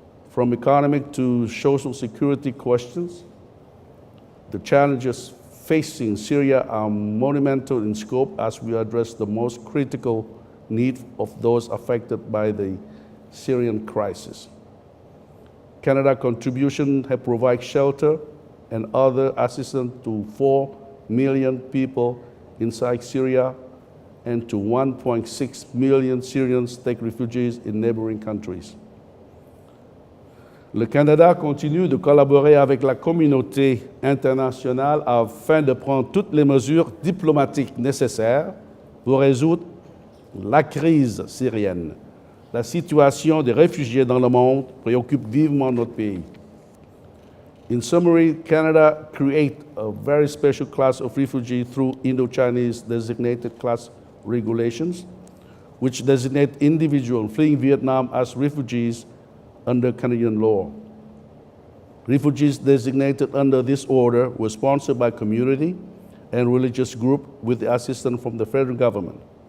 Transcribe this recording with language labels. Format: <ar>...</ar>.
<en>From economic to social security questions, the challenges facing Syria are monumental in scope as we address the most critical need of those affected by the Syrian crisis. Canada's contribution has provided shelter and other assistance to 4 million people inside Syria and to 1.6 million Syrians take refugees in neighboring countries.</en> <fr>Le Canada continue de collaborer avec la communauté internationale afin de prendre toutes les mesures diplomatiques nécessaires pour résoudre la crise syrienne. La situation des réfugiés dans le monde préoccupe vivement notre pays.</fr> <en>In summary, Canada created a very special class of refugee through Indo-Chinese designated class regulations, which designate individuals fleeing Vietnam as refugees under Canadian law. Refugees designated under this order were sponsored by community and religious groups with the assistance from the federal government.</en>